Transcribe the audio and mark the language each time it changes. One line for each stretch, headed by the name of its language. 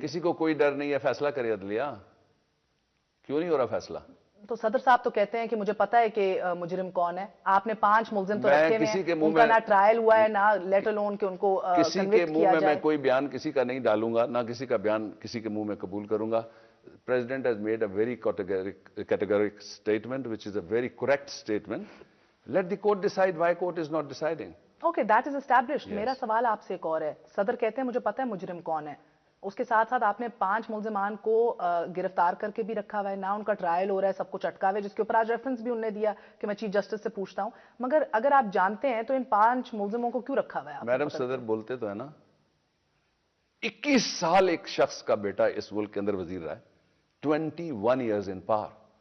Urdu: کسی کو کوئی ڈر نہیں ہے, فیصلہ کرے عدلیہ. کیوں نہیں ہو رہا فیصلہ؟ تو صدر صاحب تو کہتے ہیں کہ مجھے پتا ہے کہ مجرم کون ہے. آپ نے 5 ملزم تو رکھے ہوئے ہیں, ان کا نہ ٹرائل ہوا ہے, نہ
English: let alone
Urdu: کہ ان کو کسی کے منہ میں میں کوئی بیان کسی کا نہیں ڈالوں گا, نہ کسی کا بیان کسی کے منہ میں قبول کروں گا.
English: President has made a very categoric statement, which is a very correct statement. Let the court decide why court is not deciding. Okay, that is established.
Urdu: میرا سوال آپ سے ایک اور ہے. صدر کہتے ہیں مجھے پتا ہے مجرم کون ہے. اس کے ساتھ ساتھ آپ نے 5 ملزمان کو گرفتار کر کے بھی رکھا ہوا ہے, نہ ان کا ٹرائل ہو رہا ہے, سب کچھ اٹکا ہوا ہے, جس کے اوپر آج ریفرنس بھی انہوں نے دیا کہ میں چیف جسٹس سے پوچھتا ہوں. مگر اگر آپ جانتے ہیں تو ان 5 ملزموں کو کیوں رکھا ہوا ہے؟ میڈم صدر بولتے تو ہے نا, 21 سال ایک شخص کا بیٹا اس ملک کے اندر وزیر رہا ہے,
English: 21 years in power.